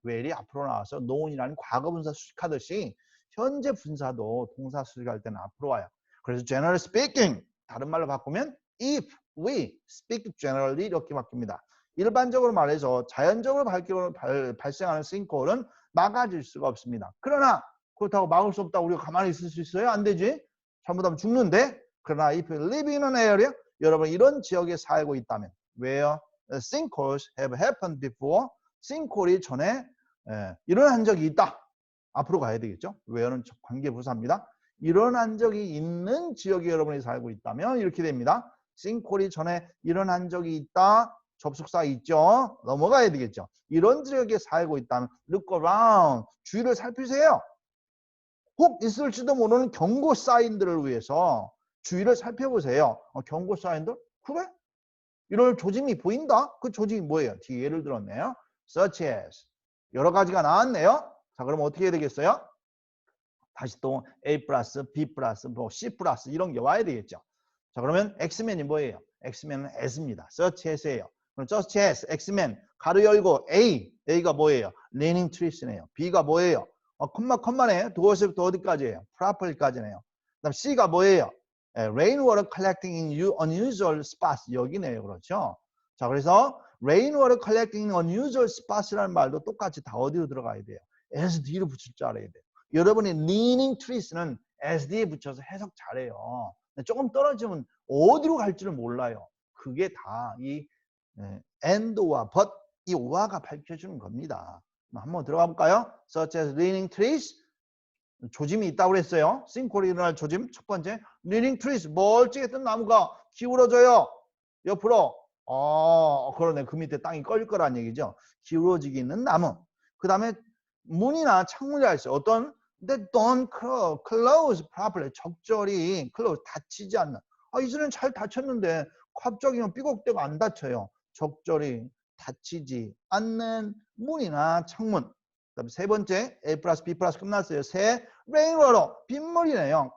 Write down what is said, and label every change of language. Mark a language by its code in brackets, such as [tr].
[ko] well이 앞으로 나와서 known이라는 과거분사 수식하듯이 현재 분사도 동사 수식할 때는 앞으로 와요. 그래서 generally speaking 다른 말로 바꾸면 if we speak generally 이렇게 바뀝니다. 일반적으로 말해서 자연적으로 발생하는 sinkhole은 막아질 수가 없습니다. 그러나 그렇다고 막을 수 없다고 우리가 가만히 있을 수 있어요? 안 되지. 잘못하면 죽는데. 그러나 [en] if you live in an area [ko] 여러분 이런 지역에 살고 있다면 [en] where sinkholes have happened before [ko] sinkhole이 전에 일어난 적이 있다. 앞으로 가야 되겠죠. where는 관계부사입니다. 일어난 적이 있는 지역에 여러분이 살고 있다면 이렇게 됩니다. sinkhole이 전에 일어난 적이 있다. 접속사 있죠. 넘어가야 되겠죠. 이런 지역에 살고 있다면 [en] look around. [ko] 주위를 살피세요. 혹 있을지도 모르는 경고 사인들을 위해서 주위를 살펴보세요. 경고 사인들? 그래? 이런 조짐이 보인다? 그 조짐이 뭐예요? 뒤에 예를 들었네요. such as. 여러 가지가 나왔네요. 자, 그럼 어떻게 해야 되겠어요? 다시 또 A 플러스, B 플러스, 뭐 C 플러스 이런 게 와야 되겠죠. 자, 그러면 X맨이 뭐예요? X맨은 as입니다. search as예요. 그럼 search as, X맨, 가로 열고 A가 뭐예요? leaning trees네요. B가 뭐예요? 컴마네. 도어스부터 어디까지예요? properly까지네요. 그다음 C가 뭐예요? [en] rainwater collecting in unusual spots. [ko] 여기네요. 그렇죠? 자, 그래서 rainwater collecting in unusual spots라는 말도 똑같이 다 어디로 들어가야 돼요? SD로 붙일 줄 알아야 돼요. 여러분이 leaning trees는 SD에 붙여서 해석 잘해요. 조금 떨어지면 어디로 갈지를 몰라요. 그게 다 이 and와 but 이 오화가 밝혀주는 겁니다. 한번 들어가 볼까요? [en] Such as leaning trees. [ko] 조짐이 있다고 그랬어요. 싱크홀이 일어날 조짐. 첫 번째, leaning trees. 멀찍했던 나무가 기울어져요. 옆으로. 그러네. 그 밑에 땅이 꺼질 거란 얘기죠. 기울어지기 있는 나무. 그 다음에 문이나 창문이라 했어요. 어떤? [en] That don't close properly. [ko] 적절히 close, 닫히지 않는. 이전엔 잘 닫혔는데 갑자기 삐걱대고 안 닫혀요. 적절히 닫히지 않는 문이나 창문. 그다음에 세 번째, A 플러스 B 플러스 끝났어요. 세, rainwater, 빗물이네요.